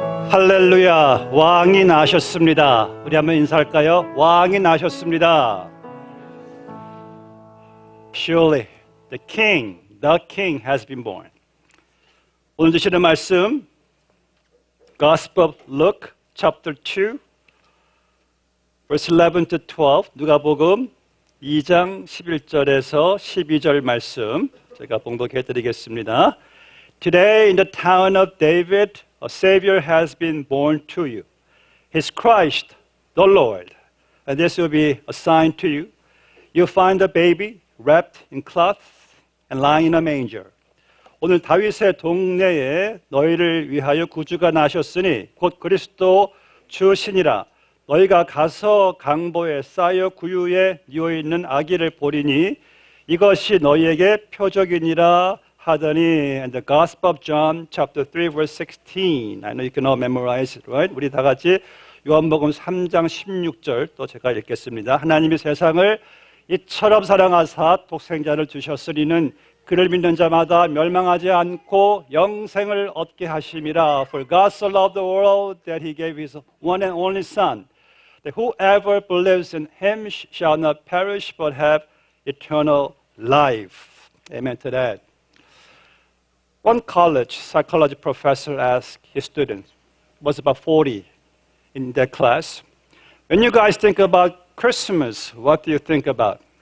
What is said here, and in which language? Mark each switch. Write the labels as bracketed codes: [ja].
[ko] 할렐루야, 왕이 나셨습니다. 우리 한번 인사할까요? 왕이 나셨습니다. [en] Surely the king has been born. [ko] 오늘 주시는 말씀 [en] Gospel of Luke chapter 2 verse 11 to 12 [ko] 누가복음 2장 11절에서 12절 말씀 제가 봉독해 드리겠습니다. [en] Today in the town of David a Savior has been born to you. He's Christ, the Lord. And this will be a sign to you. You'll find a baby wrapped in cloth and lying in a manger. [ko] 오늘 다윗의 동네에 너희를 위하여 구주가 나셨으니 곧 그리스도 주시니라. 너희가 가서 강보에 쌓여 구유에 뉘어 있는 아기를 보리니 이것이 너희에게 표적이니라 하더니. [en] And the Gospel of John chapter 3 verse 16. I know you can all memorize it, right? [ko] 우리 다 같이 요한복음 3장 16절 또 제가 읽겠습니다. 하나님이 세상을 이처럼 사랑하사 독생자를 주셨으리는 그를 믿는 자마다 멸망하지 않고 영생을 얻게 하심이라. [en] For God so loved the world that he gave his one and only Son, that whoever believes in him shall not perish but have eternal life. Amen to that. One college psychology professor asked his students, was about 40 in their class, when you guys think about Christmas, what do you think about?